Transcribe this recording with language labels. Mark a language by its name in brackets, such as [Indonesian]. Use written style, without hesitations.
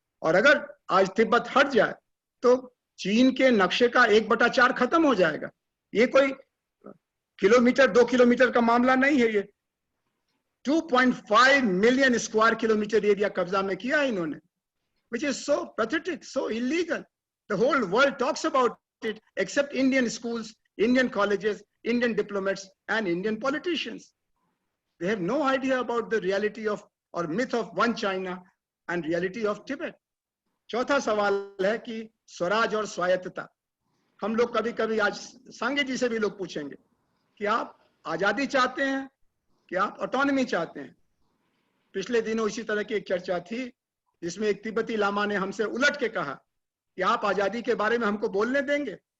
[Hindi] और अगर आज तिब्बत हट जाए तो चीन के नक्शे का 1/4 खत्म हो जाएगा। ये कोई किलोमीटर 2 किलोमीटर का मामला नहीं है। ये 2.5 मिलियन स्क्वायर किलोमीटर एरिया कब्जा में किया है इन्होंने, [English] which is so pathetic, so illegal. The whole world talks about it except Indian schools, Indian colleges, Indian diplomats and Indian politicians. They have no idea about the reality of or myth of one China and reality of Tibet. [Hindi] चौथा सवाल है कि स्वराज और स्वायत्तता. हम लोग कभी कभी आज सांगे जी से भी लोग पूछेंगे कि आप आजादी चाहते हैं कि आप ऑटोनॉमी चाहते हैं. पिछले दिनों इसी तरह की एक चर्चा थी जिसमें एक तिब्बती लामा ने हमसे उलट के कहा कि आप आजादी के बारे में हमको बोलने देंगे.